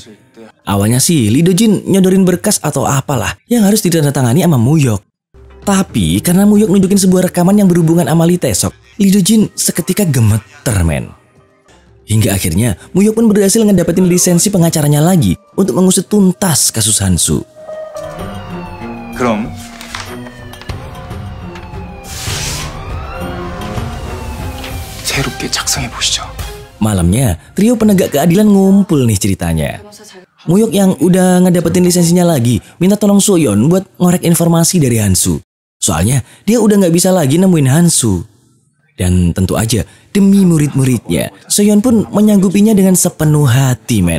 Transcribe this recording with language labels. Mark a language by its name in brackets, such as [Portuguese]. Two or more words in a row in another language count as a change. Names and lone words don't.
[Indonesian] Awalnya sih Lee Do-jin nyodorin berkas atau apalah yang harus ditandatangani sama Muyok. Tapi karena Muyok nunjukin sebuah rekaman yang berhubungan sama Lee Tae-sok, Lee Do-jin seketika gemeter, men. Hingga akhirnya Muyok pun berhasil ngedapetin lisensi pengacaranya lagi untuk mengusut tuntas kasus Hansu. [Korean] 그럼 새롭게 작성해 보시죠. [Indonesian] Malamnya, trio penegak keadilan ngumpul nih ceritanya. Muyok yang udah ngedapetin lisensinya lagi minta tolong Soyeon buat ngorek informasi dari Hansu. Soalnya dia udah nggak bisa lagi nemuin Hansu. Dan tentu aja demi murid-muridnya, Soyeon pun menyanggupinya dengan sepenuh hati, men.